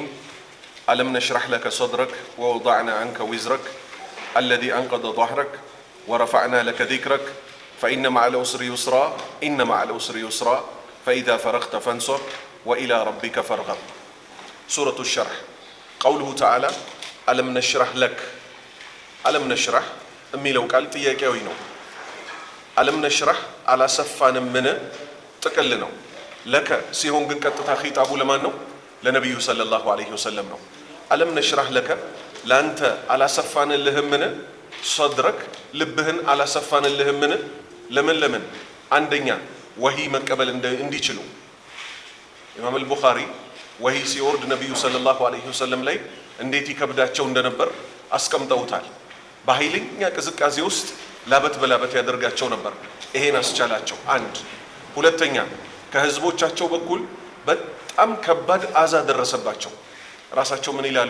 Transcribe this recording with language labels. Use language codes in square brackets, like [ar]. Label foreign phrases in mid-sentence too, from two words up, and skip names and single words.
[ar] ألم نشرح لك صدرك ووضعنا عنك وزرك الذي أنقض ظهرك ورفعنا لك ذكرك فإن مع العسر يسرا إن مع العسر يسرا فإذا فرغت فانصب وإلى ربك فارغب. سورة الشرح. قوله تعالى ألم نشرح لك. ألم نشرح [am] የሚለው ቃል ጥያቄያዊ ነው። [ar] ألم نشرح [am] አላሰፋንም ምን ጥቅል ነው። ለከ ሲሆን ግን ቀጥታ ኺጣቡ ለማን ነው? ለነብዩ [ar] صلى الله عليه وسلم [am] ነው። [ar] ألم نشرح لك [am] ላንተ አላሰፋንልህም ምን صدرك ልብህን አላሰፋንልህም ምን ለምን አንደኛ ወሂ መቀበል እንዲችሉ ኢማም አልቡኻሪ ወሂ ሲወርድ ነብዩ [ar] صلى الله عليه وسلم [am] ላይ እንዴት ይከብዳቸው እንደነበር አስቀምጠውታል። በኃይለኛ ቅዝቃዜ ውስጥ ላበት በላበት ያደርጋቸው ነበር። ይሄን አስቻላቸው። አንድ ሁለተኛ ከህዝቦቻቸው በኩል በጣም ከባድ አዛ ደረሰባቸው። ራሳቸው ምን ይላሉ?